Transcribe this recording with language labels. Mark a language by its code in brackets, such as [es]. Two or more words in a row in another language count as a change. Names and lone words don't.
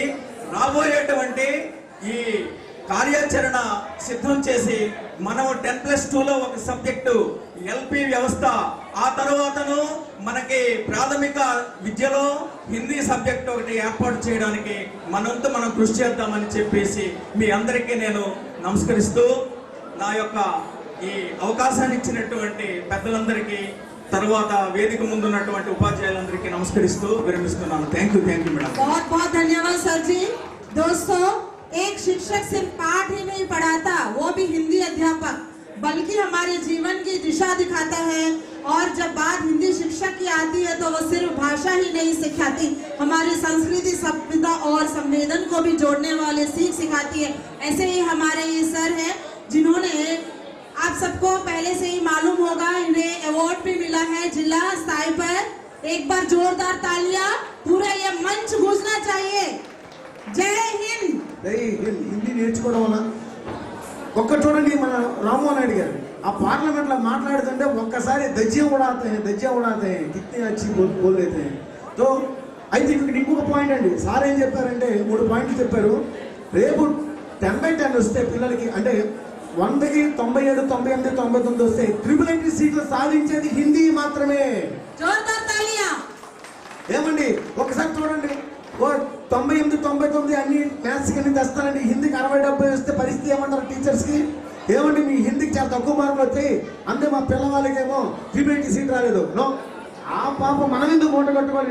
[te] రాబోయేటువంటి ఈ కార్యాచరణ సిద్ధం చేసి మనం 10+2లో ఒక సబ్జెక్టు ఎల్పి వ్యవస్థ, ఆ తర్వాతను మనకి ప్రాథమిక విద్యలో హిందీ సబ్జెక్ట్ ఒకటి ఏర్పాటు చేయడానికి మనంతా మనం కృషి చేద్దామని చెప్పేసి మీ అందరికీ నేను నమస్కరిస్తూ, నా యొక్క ఈ అవకాశాన్ని ఇచ్చినటువంటి పెద్దలందరికీ, తర్వాత వేదిక ముందున్నటువంటి ఉపాధ్యాయులందరికీ నమస్కరిస్తూ విరమిస్తున్నాను. [en] Thank you madam. [hi] बहुत बहुत धन्यवाद सर जी। दोस्तों, एक शिक्षक सिर्फ पाठ ही नहीं पढ़ाता, वो भी हिंदी अध्यापक, बल्कि हमारे जीवन की दिशा दिखाता है। और जब बात हिंदी शिक्षक की आती है तो वो सिर्फ भाषा ही नहीं सिखाती, हमारी संस्कृति, सभ्यता और संवेदन को भी जोड़ने वाले सीख सिखाती है। ऐसे ही हमारे ये सर हैं जिन्होंने, आप सबको पहले से ही मालूम होगा, इन्हें अवार्ड भी मिला है जिला स्तर पर। एक बार जोरदार तालियां, पूरा ये मंच गूंजना चाहिए। जय हिंद। [te] హిందీ నేర్చుకోవడం వల్ల ఒక్క చూడండి, మన రామ్మోహన్ నాయుడు గారు ఆ పార్లమెంట్లో మాట్లాడుతుంటే ఒక్కసారి [hi] धज्जे उड़ाते कितने [te] వచ్చి బోల్తే. తో అయితే ఇక్కడ ఇంకొక పాయింట్ అండి, సార్ ఏం చెప్పారంటే 3 పాయింట్లు చెప్పారు. రేపు 10/10 వస్తే పిల్లలకి, అంటే 100కి 97, 98, 99 వస్తే ట్రిపుల్ సీట్లు సాధించేది హిందీ మాత్రమే. [hi] जोरदार तालियां। [te] ఏమండి ఒకసారి చూడండి, 98, 99 అన్ని మ్యాథ్స్ కి తెస్తానండి, హిందీకి 60, 70 వస్తే పరిస్థితి ఏమంటారు టీచర్స్ కి? ఏమండి మీ హిందీకి చాలా తక్కువ మార్కులు వచ్చాయి, అంతే మా పిల్లవాళ్ళకేమో 380 సీట్ రాలేదు. నో, ఆ పాప మనం ఎందుకు మూట కట్టుకోవాలి?